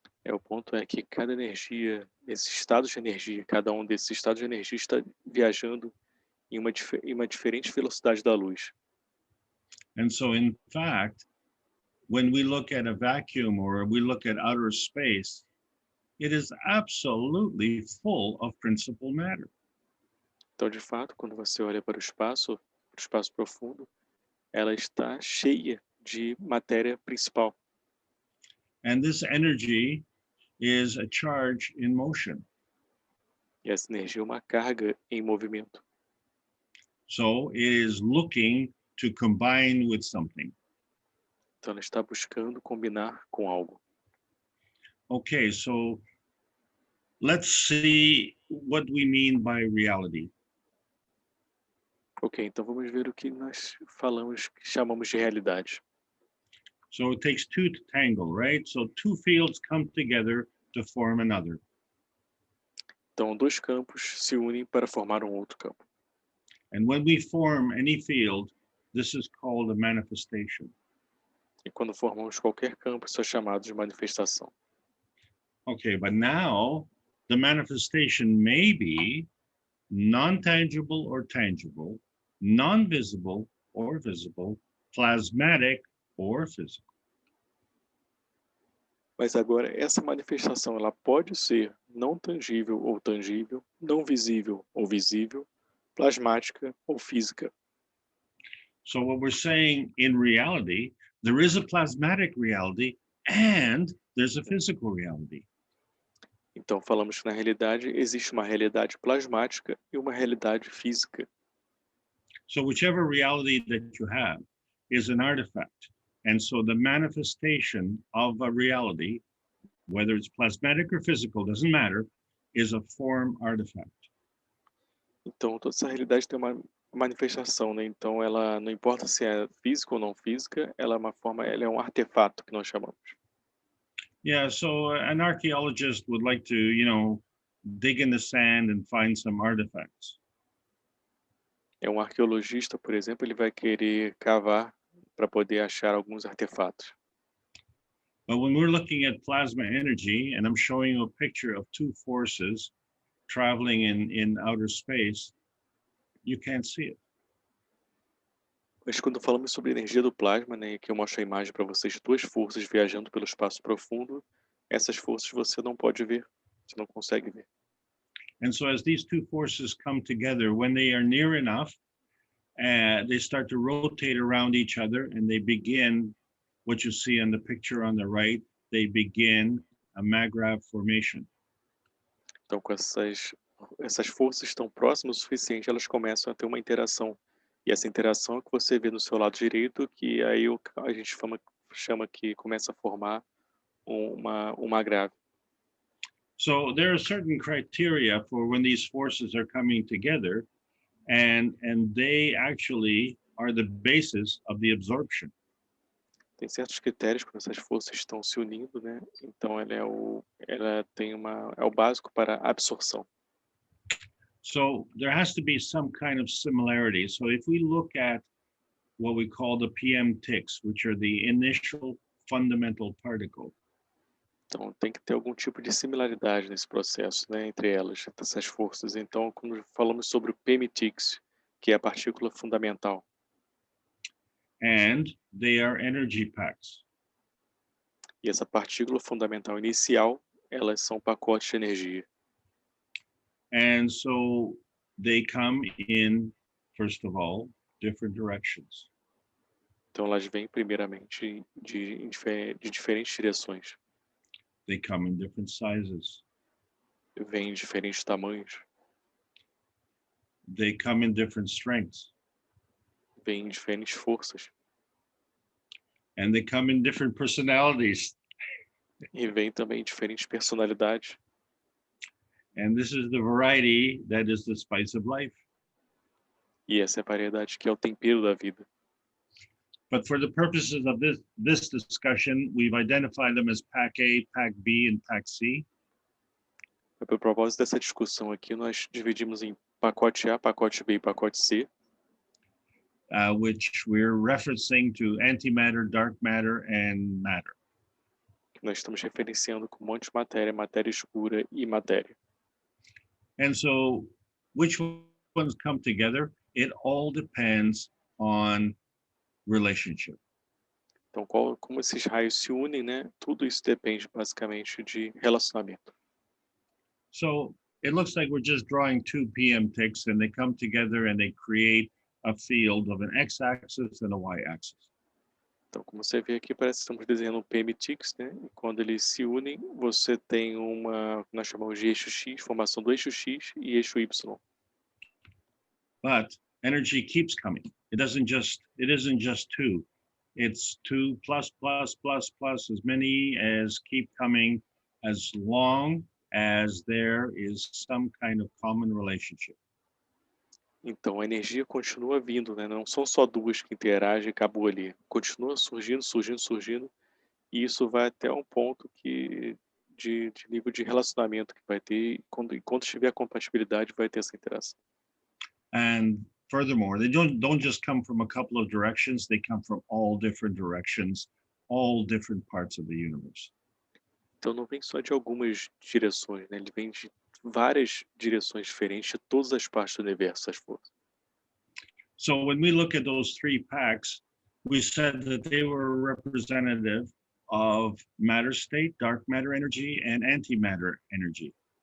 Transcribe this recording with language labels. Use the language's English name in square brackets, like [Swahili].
[Portuguese] O ponto é que cada energia, esses estados de energia, cada um desses estados de energia está viajando em uma diferente velocidade da luz. [English] And so in fact, when we look at a vacuum or we look at outer space, it is absolutely full of principal matter. [Portuguese] Então, de fato, quando você olha para o espaço profundo, ela está cheia de matéria principal. [English] And this energy is a charge in motion. [Portuguese] E essa energia é uma carga em movimento. [English] So it is looking to combine with something. [Portuguese] Então, ela está buscando combinar com algo. [English] Okay, so let's see what we mean by reality. [Portuguese] Ok, então vamos ver o que nós chamamos de realidade. [English] So it takes two to tangle, right? So two fields come together to form another. [Portuguese] Então, dois campos se unem para formar um outro campo. [English] And when we form any field, this is called a manifestation. [Portuguese] E quando formamos qualquer campo, isso é chamado de manifestação. [English] Okay, but now the manifestation may be non-tangible or tangible, non-visible or visible, plasmatic or physical. [Portuguese] Mas agora, essa manifestação ela pode ser não tangível ou tangível, não visível ou visível, plasmática ou física. [English] So what we're saying in reality, there is a plasmatic reality and there's a physical reality. [Portuguese] Então, falamos que na realidade existe uma realidade plasmática e uma realidade física. [English] So whichever reality that you have is an artifact. And so the manifestation of a reality, whether it's plasmatic or physical, doesn't matter, is a form artifact. [Portuguese] Então, toda essa realidade tem uma manifestação, né? Então, ela não importa se é física ou não física, ela é uma forma, ela é um artefato que nós chamamos. [English] Yeah, so an archaeologist would like to, dig in the sand and find some artifacts. [Portuguese] Um arqueologista, por exemplo, ele vai querer cavar para poder achar alguns artefatos. [English] But when we're looking at plasma energy, and I'm showing you a picture of two forces traveling in outer space, you can't see it. [Portuguese] Mas quando falamos sobre a energia do plasma, né, que eu mostro a imagem para vocês de duas forças viajando pelo espaço profundo, essas forças você não pode ver, você não consegue ver. [English] And so as these two forces come together, when they are near enough, they start to rotate around each other and they begin, what you see on the picture on the right, they begin a magravity formation. [Portuguese] Então, com essas forças estão próximas o suficiente, elas começam a ter uma interação. E essa interação é que você vê no seu lado direito, que aí a gente chama que começa a formar uma grave. [English] So there are certain criteria for when these forces are coming together, and they actually are the basis of the absorption. [Portuguese] Tem certos critérios quando essas forças estão se unindo, né? Então ela é o básico para a absorção. [English] So there has to be some kind of similarity. So if we look at what we call the PM ticks, which are the initial fundamental particle. [Portuguese] Então tem que ter algum tipo de similaridade nesse processo, né, entre elas, entre essas forças. Então, quando falamos sobre o PMTix, que é a partícula fundamental, [English] And they are energy packs. [Portuguese] e essa partícula fundamental inicial, elas são pacotes de energia. [English] And so they come in, first of all, different directions. [Portuguese] Então elas vêm primeiramente de diferentes direções. [English] They come in different sizes. [Portuguese] Vêm em diferentes tamanhos. [English] They come in different strengths. [Portuguese] vêm diferentes forças [English] and they come in different personalities. [Portuguese] e vêm também diferentes personalidades. [English] And this is the variety that is the spice of life. [Portuguese] E essa é a variedade que é o tempero da vida. [English] But for the purposes of this discussion, we've identified them as Pack A, Pack B, and Pack C. [Portuguese] Para o propósito dessa discussão aqui, nós dividimos em pacote A, pacote B e pacote C, [English] which we're referencing to antimatter, dark matter, and matter. [Portuguese] que nós estamos referenciando como antimatéria, matéria escura e matéria. [English] And so which ones come together? It all depends on relationship. [Portuguese] Então, como esses raios se unem, né? Tudo isso depende basicamente de relacionamento. [English] So it looks like we're just drawing two PM ticks and they come together and they create a field of an x-axis and a y-axis. [Portuguese] Então, como você vê aqui, parece que estamos desenhando um PM ticks, né? E quando eles se unem, você tem nós chamamos de eixo X, formação do eixo X e eixo Y. [English] But energy keeps coming. It isn't just two. It's 2 plus, plus, plus, plus, as many as keep coming, as long as there is some kind of common relationship. [Portuguese] Então, a energia continua vindo, né? Não são só duas que interagem e acabou ali. Continua surgindo, surgindo, surgindo. E isso vai até um ponto de nível de relacionamento que vai ter. Enquanto tiver a compatibilidade, vai ter essa interação. [English] And furthermore, they don't just come from a couple of directions. They come from all different directions, all different parts of the universe. [Portuguese] Então, não vem só de algumas direções, né? Ele vem de várias direções diferentes de todas as partes do universo, as forças. [English] So when we look at those three packs, we said that they were representative of matter state, dark matter energy, and antimatter energy.